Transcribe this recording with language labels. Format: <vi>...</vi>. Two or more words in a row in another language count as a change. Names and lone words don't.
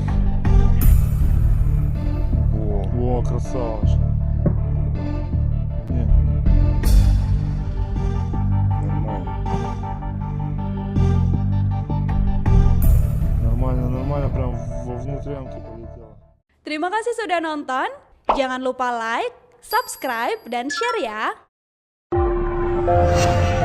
<ru>Во, красава. Не. Нормально, прям во внутрянке полетело.</ru> <id>Terima kasih sudah nonton. Jangan lupa like, subscribe, dan share ya.</id>